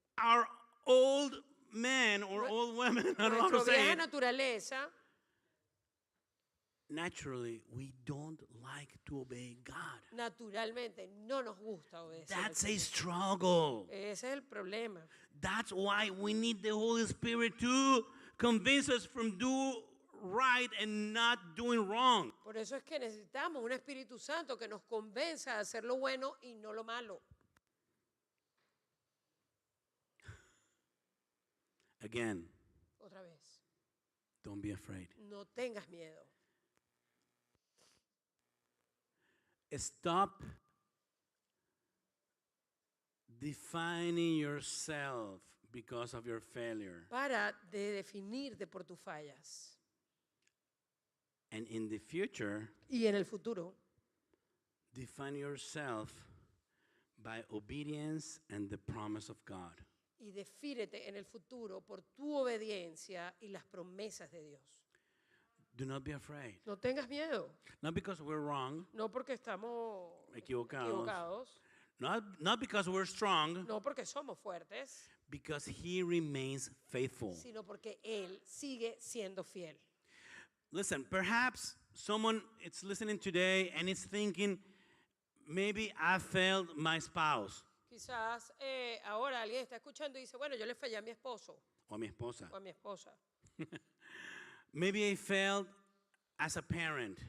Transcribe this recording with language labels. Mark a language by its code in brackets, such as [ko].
[en] our old men or old women, I don't know how to [es] nuestra [en] say [es] vieja [en] it, [es] naturaleza, [en] naturally, we don't like to obey God. [es] naturalmente no nos gusta obedecer. al [en] That's a [es] Señor. [en] struggle. [es] Ese es el problema. [en] That's why we need the Holy Spirit to convince us from do right and not doing wrong. [es] Por eso es que necesitamos un Espíritu Santo que nos convenza a hacer lo bueno y no lo malo. [en] Again, [es] Otra vez, [en] don't be afraid. [es] no tengas miedo. [en] Stop defining yourself because of your failure. [es] Para de definirte por tus fallas. [en] And in the future, [es] Y en el futuro, [en] define yourself by obedience and the promise of God. [es] y defínete en el futuro por tu obediencia y las promesas de Dios. [en] Do not be afraid. [es] No tengas miedo, [en] Not because we're wrong, [es] no porque estamos Equivocados. equivocados, [en] not because we're strong, [es] no porque somos fuertes, [en] because He remains faithful. [es] sino porque Él sigue siendo fiel. [en] Listen, perhaps someone is listening today and is thinking, maybe I failed my spouse [es] Quizás ahora alguien está escuchando y dice, bueno, yo le fallé a mi esposo or mi esposa. o a mi esposa. [en] Maybe I failed as a parent.